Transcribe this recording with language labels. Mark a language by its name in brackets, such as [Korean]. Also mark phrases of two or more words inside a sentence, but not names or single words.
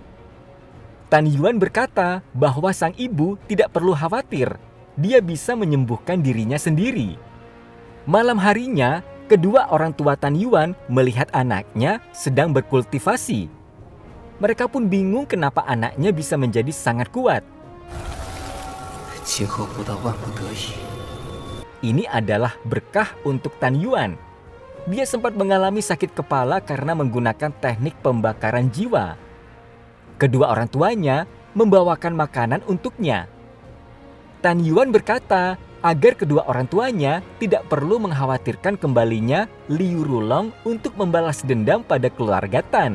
[Indonesian] Tan Yuan berkata bahwa sang ibu tidak perlu khawatir, dia bisa menyembuhkan dirinya sendiri. Malam harinya, kedua orang tua Tan Yuan melihat anaknya sedang berkultivasi. Mereka pun bingung kenapa anaknya bisa menjadi sangat kuat. [Chinese] 今后不到万不得已， [Indonesian] Ini adalah berkah untuk Tan Yuan. Dia sempat mengalami sakit kepala karena menggunakan teknik pembakaran jiwa. Kedua orang tuanya membawakan makanan untuknya. Tan Yuan berkata agar kedua orang tuanya tidak perlu mengkhawatirkan kembalinya Liu Rulong untuk membalas dendam pada keluarga Tan.